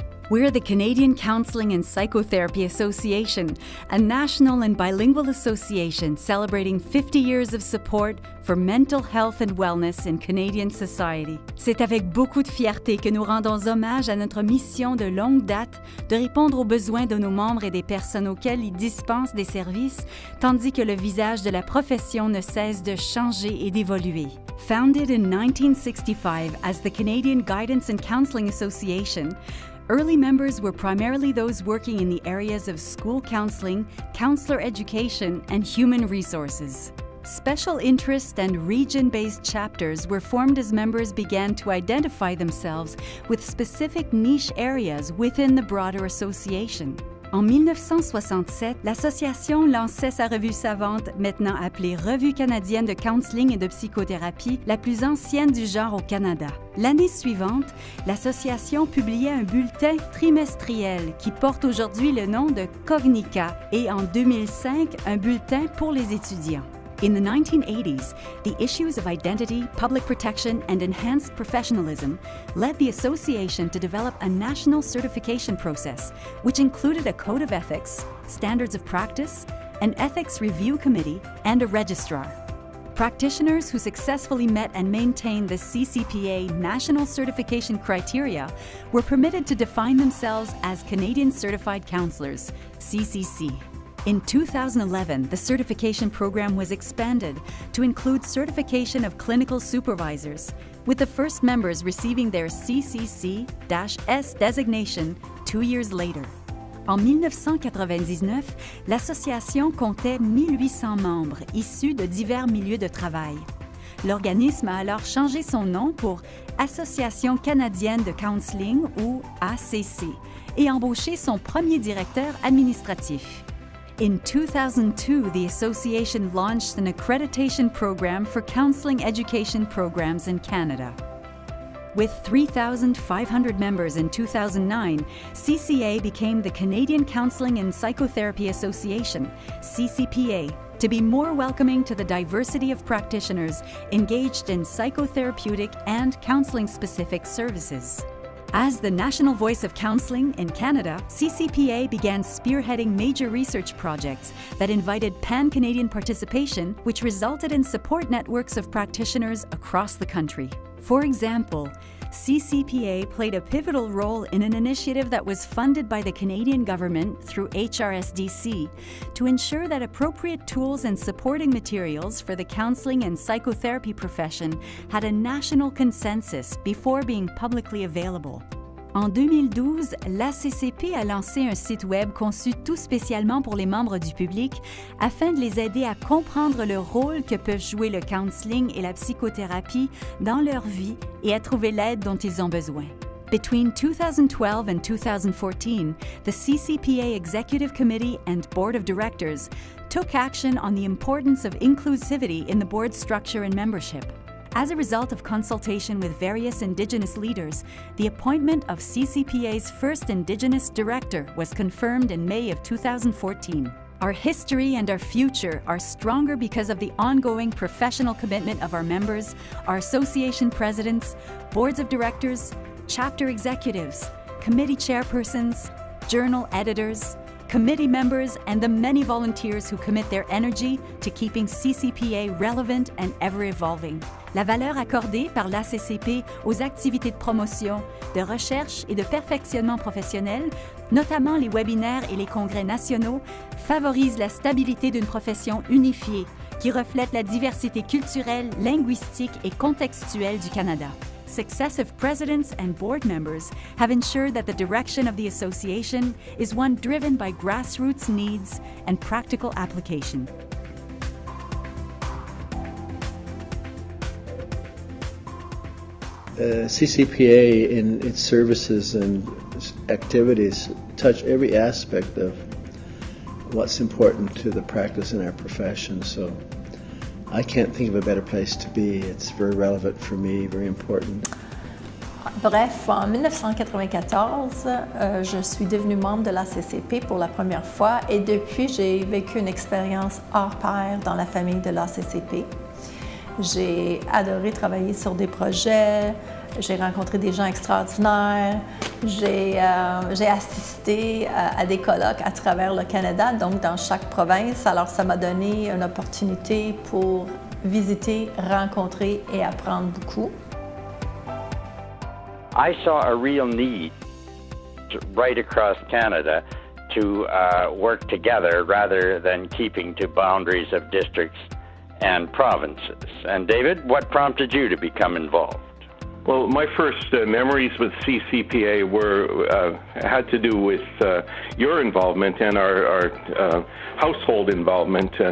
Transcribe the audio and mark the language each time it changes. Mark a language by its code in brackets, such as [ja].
[en] We're the Canadian Counseling and Psychotherapy Association, a national and bilingual association celebrating 50 years of support for mental health and wellness in Canadian society. [fr] C'est avec beaucoup de fierté que nous rendons hommage à notre mission de longue date de répondre aux besoins de nos membres et des personnes auxquelles ils dispensent des services, tandis que le visage de la profession ne cesse de changer et d'évoluer. [en] Founded in 1965 as the Canadian Guidance and Counseling Association, early members were primarily those working in the areas of school counseling, counselor education, and human resources. Special interest and region-based chapters were formed as members began to identify themselves with specific niche areas within the broader association. [fr] En 1967, l'association lançait sa revue savante, maintenant appelée Revue canadienne de counseling et de psychothérapie, la plus ancienne du genre au Canada. L'année suivante, l'association publiait un bulletin trimestriel qui porte aujourd'hui le nom de Cognica et en 2005, un bulletin pour les étudiants. [en] In the 1980s, the issues of identity, public protection, and enhanced professionalism led the association to develop a national certification process, which included a code of ethics, standards of practice, an ethics review committee, and a registrar. Practitioners who successfully met and maintained the CCPA national certification criteria were permitted to define themselves as Canadian Certified Counselors, CCC. In 2011, the certification program was expanded to include certification of clinical supervisors, with the first members receiving their CCC-S designation 2 years later. [fr] En 1999, l'association comptait 1800 membres issus de divers milieux de travail. L'organisme a alors changé son nom pour Association canadienne de counseling ou ACC et embauché son premier directeur administratif. [en] In 2002, the association launched an accreditation program for counseling education programs in Canada. With 3,500 members in 2009, CCA became the Canadian Counseling and Psychotherapy Association, CCPA, to be more welcoming to the diversity of practitioners engaged in psychotherapeutic and counseling-specific services. As the national voice of counseling in Canada, CCPA began spearheading major research projects that invited pan-Canadian participation, which resulted in support networks of practitioners across the country. For example, CCPA played a pivotal role in an initiative that was funded by the Canadian government through HRSDC to ensure that appropriate tools and supporting materials for the counseling and psychotherapy profession had a national consensus before being publicly available. [fr] En 2012, l'ACCP a lancé un site web conçu tout spécialement pour les membres du public afin de les aider à comprendre le rôle que peuvent jouer le counseling et la psychothérapie dans leur vie et à trouver l'aide dont ils ont besoin. [en] Between 2012 and 2014, the CCPA Executive Committee and Board of Directors took action on the importance of inclusivity in the board structure and membership. As a result of consultation with various Indigenous leaders, the appointment of CCPA's first Indigenous director was confirmed in May of 2014. Our history and our future are stronger because of the ongoing professional commitment of our members, our association presidents, boards of directors, chapter executives, committee chairpersons, journal editors, committee members, and the many volunteers who commit their energy to keeping CCPA relevant and ever-evolving. [fr] La valeur accordée par l'ACCP aux activités de promotion, de recherche et de perfectionnement professionnel, notamment les webinaires et les congrès nationaux, favorise la stabilité d'une profession unifiée qui reflète la diversité culturelle, linguistique et contextuelle du Canada. [en] Successive presidents and board members have ensured that the direction of the association is one driven by grassroots needs and practical application. CCPA in its services and activities touch every aspect of what's important to the practice in our profession. So I can't think of a better place to be. It's very relevant for me, very important. [fr] Bref, en 1994, je suis devenue membre de l'ACCP pour la première fois et depuis, j'ai vécu une expérience hors pair dans la famille de l'ACCP. J'ai adoré travailler sur des projets, J'ai rencontré des gens extraordinaires, j'ai assisté à des colloques à travers le Canada, donc dans chaque province. Alors ça m'a donné une opportunité pour visiter, rencontrer et apprendre beaucoup. [en] I saw a real need right across Canada to work together rather than keeping to boundaries of districts and provinces. And David, what prompted you to become involved? Well, my first memories with CCPA had to do with your involvement and our household involvement.